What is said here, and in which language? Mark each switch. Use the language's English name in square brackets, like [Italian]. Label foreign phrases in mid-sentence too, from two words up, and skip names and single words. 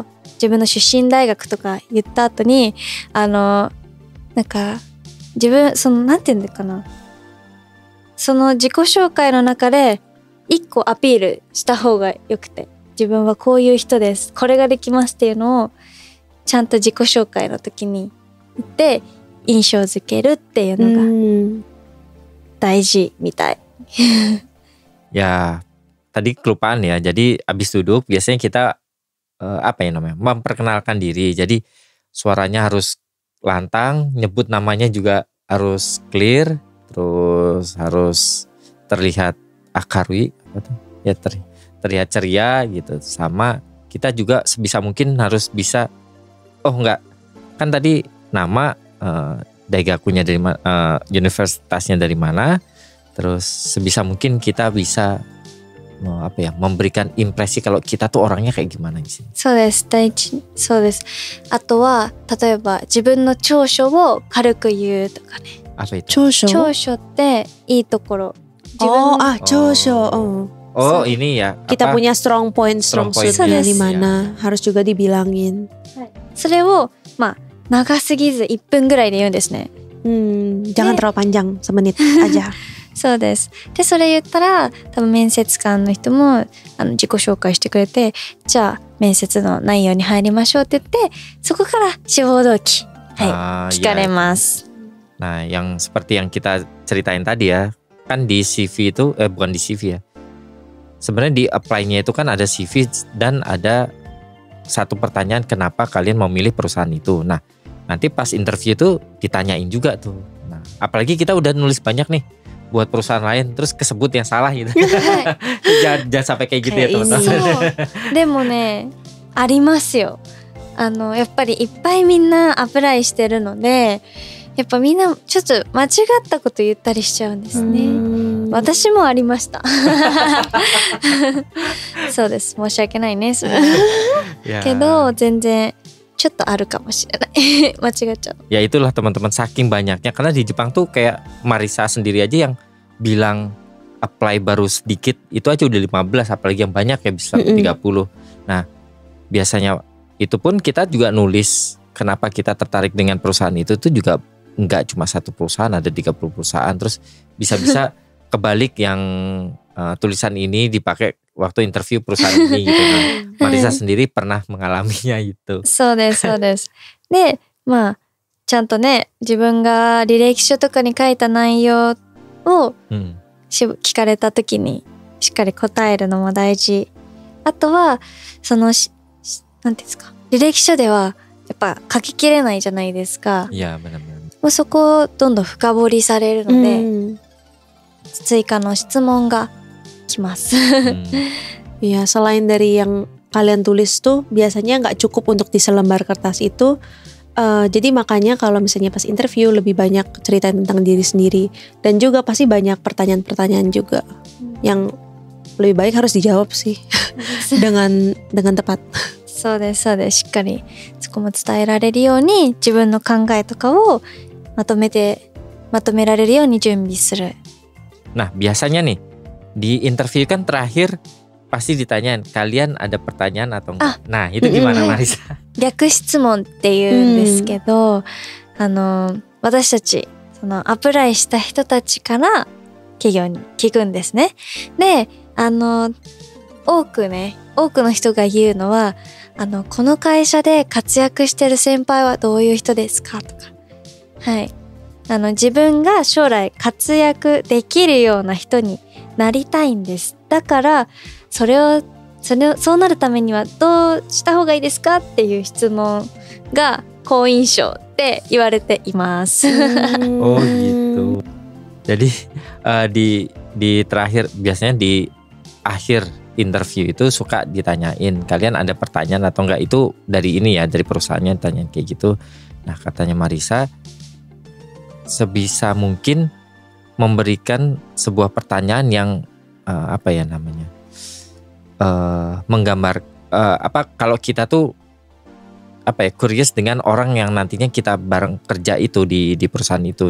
[Japanese] 自分の出身大学とか言った後になんか自分なんていうんだかな、その自己紹介の中で一個アピールした方がよくて、自分はこういう人です、これができますっていうのをちゃんと自己紹介の時に言って印象づけるっていうのが大事みたい。 [Indonesian] Ya, tadi kelupaan ya. Jadi abis duduk biasanya kita apa ya namanya? Memperkenalkan diri. Jadi suaranya harus lantang, nyebut namanya juga harus clear, terus harus terlihat akarui, ya terlihat ceria gitu. Sama kita juga sebisa mungkin harus bisa, oh enggak, kan tadi nama daigakunya dari universitasnya dari mana. Terus sebisa mungkin kita bisa memberikan impresi kalau kita tuh orangnya kayak gimana sih. [Japanese] そうです大事そうです。あとは例えば自分の長所を軽く言うとかね。 [Indonesian] Apa itu? [Japanese] Chosho. 長所っていいところ。自分 [Indonesian] Oh, [Japanese] の chosho. [Indonesian] Oh ini ya. Kita apa? punya [English] strong point, strong Strong point. [Indonesian] suitnya [English] Yes. [Indonesian] di mana, harus juga dibilangin. [Japanese] それを長すぎず1分ぐらいで言うんですね。 [Indonesian] Jangan terlalu panjang, semenit aja. [Japanese] そうです。でそれ言ったら多分面接官の人も自己紹介してくれて、じゃあ面接の内容に入りましょうって言って、そこから志望動機、はい、聞かれます。 [Indonesian] Nah, yang seperti yang kita ceritain tadi ya, kan di CV itu bukan di CV ya. Sebenarnya di apply-nya itu kan ada CV dan ada satu pertanyaan kenapa kalian memilih perusahaan itu. Nah, nanti pas interview itu ditanyain juga tuh. Nah, apalagi kita udah nulis banyak nih. buat perusahaan lain terus kesebut yang salah gitu. [Japanese] はい [Indonesian] jangan sampai kayak gitu ya Kayak ini. teman-teman. [Japanese] そうでもねありますよ。やっぱりいっぱいみんなアプライしてるので、やっぱみんなちょっと間違ったこと言ったりしちゃうんですね。私もありました。そうです。申し訳ないね。それは Ya. けど全然ちょっとあるかもしれない。間違っちゃう。 [Indonesian] Ya itulah teman-teman, saking banyaknya karena di Jepang tuh kayak Marisa sendiri aja yang bilang apply baru sedikit itu aja udah 15, apalagi yang banyak ya bisa 30. Nah, biasanya itu pun kita juga nulis kenapa kita tertarik dengan perusahaan itu tuh juga enggak cuma satu perusahaan, ada 30 perusahaan, terus bisa-bisa kebalik yang tulisan ini dipakai waktu interview perusahaan ini gitu. Nah, Marisa sendiri pernah mengalaminya itu. [Japanese] そうですそうです。でまあちゃんとね自分が履歴書とかに書いた内容を 聞かれた時にしっかり答えるのも大事。あとはそのなんていうんですか、履歴書ではやっぱ書ききれないじゃないですか。 [Indonesian] Iya benar-benar. [Japanese] もうそこをどんどん深掘りされるので、追加の質問がきます。 [Indonesian] Iya, selain dari yang kalian tulis tuh biasanya nggak cukup untuk di selembar kertas itu. Jadi makanya kalau misalnya pas interview lebih banyak cerita tentang diri sendiri dan juga pasti banyak pertanyaan-pertanyaan juga yang lebih baik harus dijawab sih dengan tepat. [Japanese] そうですそうです。しっかりそこも伝えられるように自分の考えとかをまとめられるように準備する。 [Indonesian] Nah biasanya nih di interview kan terakhir pasti ditanyain kalian ada pertanyaan atau enggak. Nah itu gimana Marisa? [Japanese] 逆質問っていうんですけど、私たちそのアプライした人たちから企業に聞くんですね。で多くの人が言うのはこの会社で活躍してる先輩はどういう人ですかとか、はい、自分が将来活躍できるような人になりたいんです。だからそうなるためにはどうした方がいいですかっていう質問が好印象って言われています。 [Indonesian] Oh gitu. Jadi di terakhir biasanya di akhir interview itu suka ditanyain kalian ada pertanyaan atau enggak, itu dari ini ya dari perusahaannya tanya kayak gitu. Nah katanya Marisa sebisa mungkin memberikan sebuah pertanyaan yang apa ya namanya menggambar kalau kita tuh curious dengan orang yang nantinya kita bareng kerja itu di perusahaan itu.